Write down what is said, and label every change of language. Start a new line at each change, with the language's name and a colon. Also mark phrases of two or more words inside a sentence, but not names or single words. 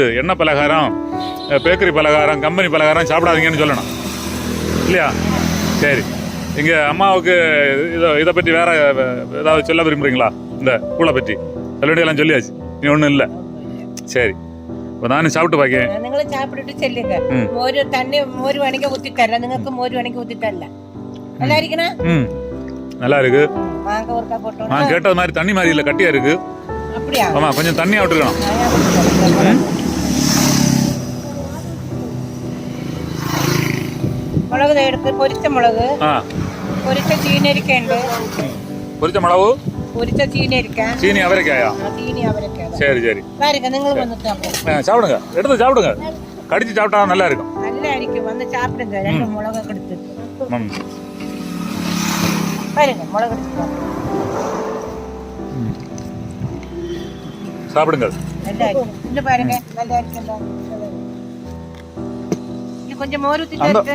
Tamil: எண்ணெய் பலகாரம், பேக்கரி பலகாரம், கம்பெனி பலகாரம் சாப்பிடாதீங்கன்னு சொல்லணும் இல்லையா? சரி, இங்கே அம்மாவுக்கு இதை பற்றி வேற ஏதாவது சொல்ல விரும்புறீங்களா? இந்த கூழை பற்றி சொல்ல வேண்டியெல்லாம் சொல்லியாச்சு, நீ ஒன்றும் இல்லை. சரி, இப்போ நானும் சாப்பிட்டு பார்க்கேன்.
Malayalam: നിങ്ങളും சாப்பிட்டுட்டு ചെല്ലുക. മോര് തന്നെ മോര് വേണമെങ്കിൽ ഊത്തിത്തരല, നിങ്ങൾക്ക് മോര് വേണമെങ്കിൽ ഊത്തിത്തരല.
Tamil: நல்லா இருக்குண்ணா? நல்லா இருக்கு. வாங்க ஒருக்கா போட்டோம். நான் கேட்டது மாதிரி தண்ணி மாதிரி இல்லை, கட்டியா இருக்கு. அப்படியா? ஆமா, கொஞ்சம் தண்ணியா விட்டுருக்கணும்.
Malayalam: മുളക് എടുത്ത് പൊരിച്ച മുളക്, പൊരിച്ച ചീനരിക്കുണ്ട്. പൊരിച്ച മുളക്, പൊരിച്ച ചീനരിക്ക, ചീനി അവരക്കായാ? ചീനി അവരക്ക.
Tamil: சரி சரி, பாருங்க,
Malayalam: നിങ്ങൾ വന്നിട്ട്
Tamil: சாப்பிடுங்க, எடுத்து சாப்பிடுங்க. கடிச்சு சாப்பிட்டா நல்லா இருக்கும். நல்லா இருக்கும். வந்து சாப்பிடுங்க. ரெண்டு மிளகு எடுத்து பாருங்க, மிளகு எடுத்து சாப்பிடுங்க. நல்லா இருக்கு. இந்த பாருங்க, நல்லா இருக்குல்ல. இது கொஞ்சம் மோர் ஊத்தி தரது.